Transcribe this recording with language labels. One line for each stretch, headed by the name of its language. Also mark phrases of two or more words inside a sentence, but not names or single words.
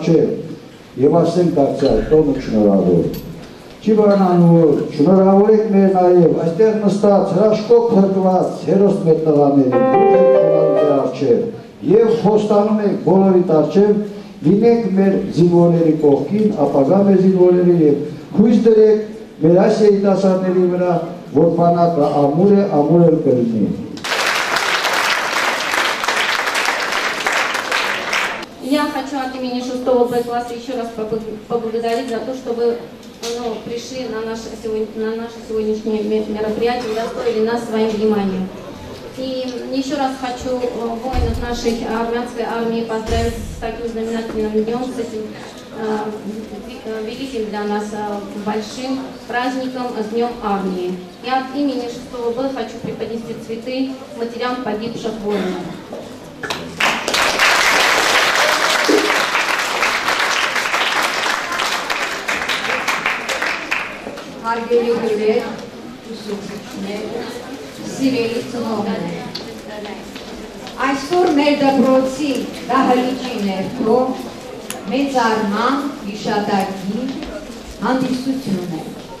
Armenian: և ասենք դարձյալ տոնը շնորհավոր։ Չի բանանում որ շնորհավորեք մեր նաև այստեղ նստած հրաշքով փրկված հերոս մեր տղաների առջև և խոստանում եք բոլորիդ առջև լինեք մեր զինվորների կողքին, ապագա մեր զինվորների և հույս դրեք մեր այս երիտասարդների վրա, որ բանակը ամուր է, ամուր էլ կլինի։
Russian: Я хочу от имени 6-го Б класса еще раз поблагодарить за то, что вы пришли на наше сегодняшнее мероприятие и удостоили нас своим вниманием. И еще раз хочу воинов нашей армянской армии поздравить с таким знаменательным днем, с этим великим для нас большим праздником, с Днем армии. И от имени 6-го Б хочу преподнести цветы матерям погибших воинов.
Armenian: Հարգելի հյուրեր, ուսուցիչներ, սիրելի ծնողներ, այսօր մեր դպրոցի դահլիճի ներքո մեծարման հիշատակի հանդիսություն է։